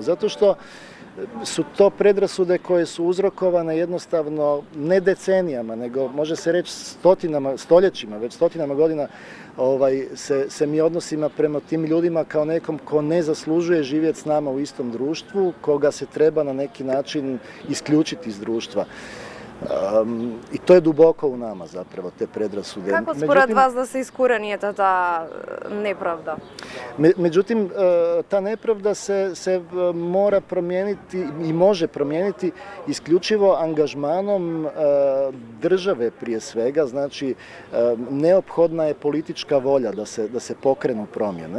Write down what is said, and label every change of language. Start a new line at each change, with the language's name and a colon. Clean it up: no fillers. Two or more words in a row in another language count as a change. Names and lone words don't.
Croatian: Zato što su to predrasude koje su uzrokovane jednostavno ne decenijama, nego može se reći stoljećima, već stotinama godina se mi odnosimo prema tim ljudima kao nekom ko ne zaslužuje živjeti s nama u istom društvu, koga se treba na neki način isključiti iz društva. I to je duboko u nama zapravo, te predrasude.
Macedonian: Kako според вас да се искорени таа неправда?
Croatian: Međutim, ta nepravda se mora promijeniti i može promijeniti isključivo angažmanom države prije svega. Znači, neophodna je politička volja da se pokrenu promjene.